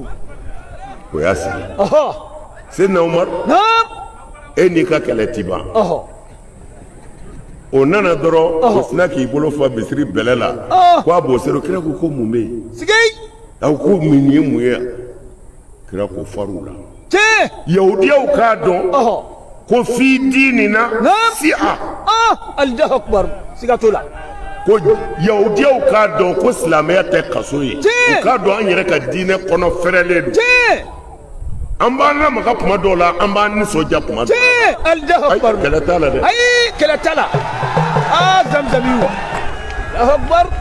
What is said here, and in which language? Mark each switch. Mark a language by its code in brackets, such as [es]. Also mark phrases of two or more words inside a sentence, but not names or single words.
[bm] o y'a sigi Seydina Umaru e n'i ka kɛlɛ ti ban o nana dɔrɔn o sina k'i bolo fa misiri bɛlɛ la ko a b'o seri kira ko mun bɛ yen a ko min ye mun ye kira ko far'u la yahudiyaw k'a dɔn ko fi diinina si'a [ar] الله أكبر [bm] siga t'o la ko yahudiyaw k'a dɔn ko silamɛya tɛ kaso ye u k'a dɔn an yɛrɛ ka diinɛ kɔnɔ fɛrɛlen don an b'an lamaga kuma dɔw la an b'an nisɔndiya kuma dɔw la [ar] الله أكبر [bm] kɛlɛ t'a la dɛ ayi kɛlɛ t'a la zamzamiw [ar] الله أكبر